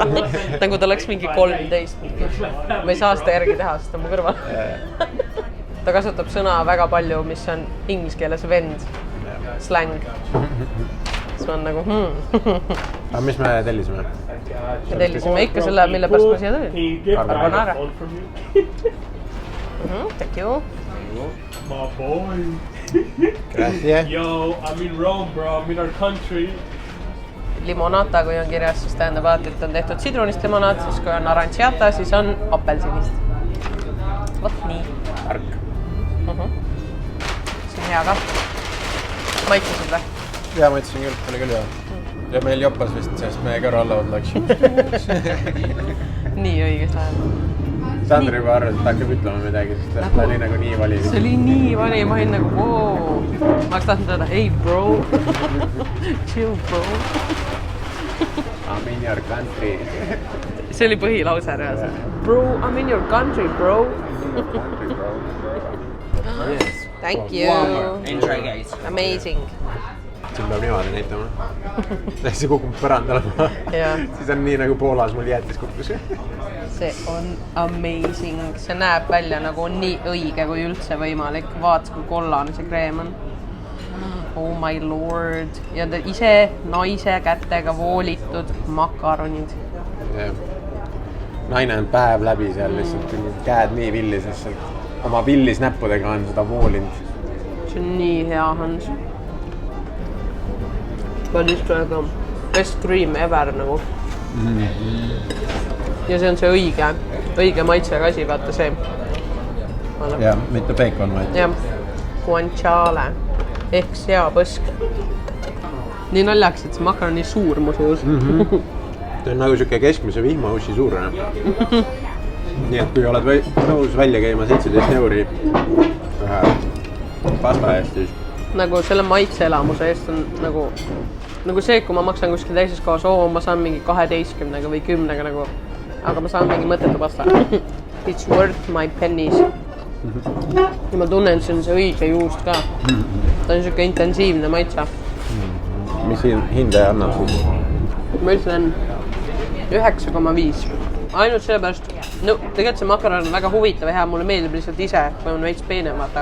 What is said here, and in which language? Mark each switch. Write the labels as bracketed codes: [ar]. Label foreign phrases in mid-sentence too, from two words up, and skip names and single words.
[et] Nagu ta oleks mingi 13. Ma ei saa seda järgi teha, sest ta on mu kõrval. Ta kasutab sõna väga palju, mis on inglise keeles vend, slang. See on nagu Aga mis me tellisime? Me tellisime ikka selle, mille pärast ma siia tulin. [en] Carbonara. Thank you. My boy. Gracias. Yo, I'm in Rome, bro. I'm in our country. [et] limonata, kui on kirjas, siis tähendab alati, et on tehtud sidrunist limonaat, siis kui on aranciata, siis on apelsinist. Vot nii. Ark. See on hea ka. Maitsesid või? Jaa, maitsesin küll, oli küll hea. Ja meil joppas vist, sest meie kõrvallavad läks. Nii õiges ajal. Sandri juba arvas, et ta hakkab ütlema midagi, sest ta oli nagu nii vali. See oli nii vali, ma olin nagu wow. Ma oleks tahtnud öelda, [en] hey bro. Chill bro. I'm in your country. [et] See oli põhilause reaalselt. [en] Bro, I'm in your country, bro. Thank you. Enjoy, guys. Amazing. [et] Siin peab niimoodi näitama. See kukub põrandale. Siis on nii nagu Poolas mul jäätis kukkus. See on amazing. See näeb välja nagu nii õige kui üldse võimalik. Vaata, kui kollane see kreem on. [en] Oh my lord. [et] Ja ise naise kätega voolitud makaronid. Naine on päev läbi seal lihtsalt käed nii villises. Oma villis näppudega on seda voolinud. See on nii hea, Hans. Päris väga [en] best cream ever [et] nagu. Ja see on see õige maitsega asi, vaata see. Ja, mitte bacon, vaid. Jah, guanciale ehk seapõsk. Nii naljaks, et see makaron nii suur mu suus. See on nagu siuke keskmise vihmaussi suurune. Nii et kui oled nõus välja käima 17 euri pasta eest, siis nagu selle maitseelamuse eest on nagu see, kui ma maksan kuskil teises kohas, ma saan mingi 12 või 10 nagu, aga ma saan mingi mõttetu pasta. [en] It's worth my pennies. [et] Ja ma tunnen, see on see õige juust ka. Ta on siuke intensiivne maitse. Mis hinde annab siis? Ma ütlen 9,5. Ainult sellepärast, tegelikult see makaron on väga huvitav ja hea, mulle meeldib lihtsalt ise, kui on veits peenem, vaata.